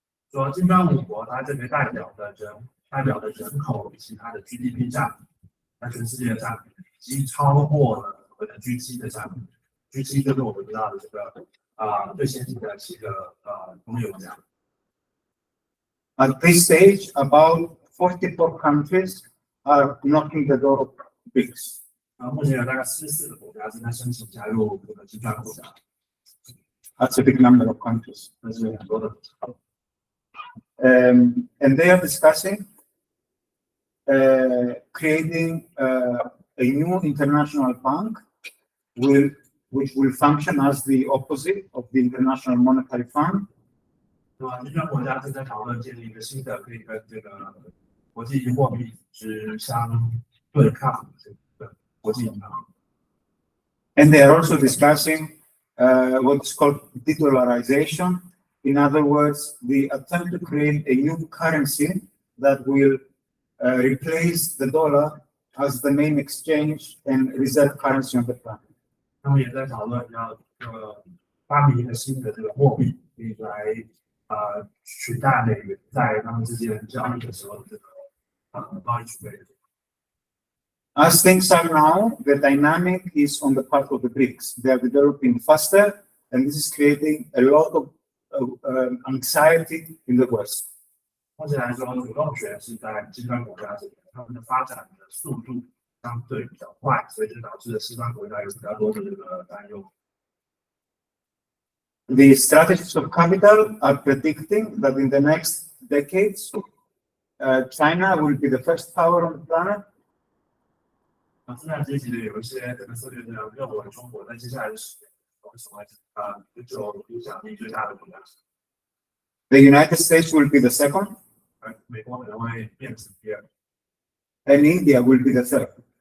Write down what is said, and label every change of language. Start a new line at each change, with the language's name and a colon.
Chinese: 说金砖五国，它这个代表的人口以及它的 GDP 占比，在全世界的占比已经超过了我们的 G7 的占比。 G7 就是我们知道的这个最先进的7个工业国家。
English: At this stage, about 44 countries are knocking the door of BRICS.
Chinese: 目前有大概44个国家正在申请加入这个金砖国家。
English: That's a big number of countries.
Chinese: 这是很多的国家。
English: And they are discussing creating a new international bank which will function as the opposite of the International Monetary Fund.
Chinese: 那么金砖国家正在讨论建立一个新的可以跟这个国际货币组织相对抗的国际银行。
English: And they are also discussing what is called de-dollarization. In other words, the attempt to create a new currency that will replace the dollar as the main exchange and reserve currency on the planet.
Chinese: 他们也在讨论要发明一个新的这个货币，可以来取代美元在他们之间交易的时候的这个贸易储备。
English: As things are now, the dynamic is on the part of the BRICS. They are developing faster, and this is creating a lot of anxiety in the West.
Chinese: 目前来说，主动权是在金砖国家这边，他们的发展的速度相对比较快，所以就导致了西方国家有比较多的这个担忧。
English: The strategists of capital are predicting that in the next decades, China will be the first power on the planet.
Chinese: 资产阶级的有一些这个策略家认为，中国在接下来的10年会成为就影响力最大的国家。
English: The United States will be the second.
Chinese: 美国可能会变成第二。
English: And India will be the third.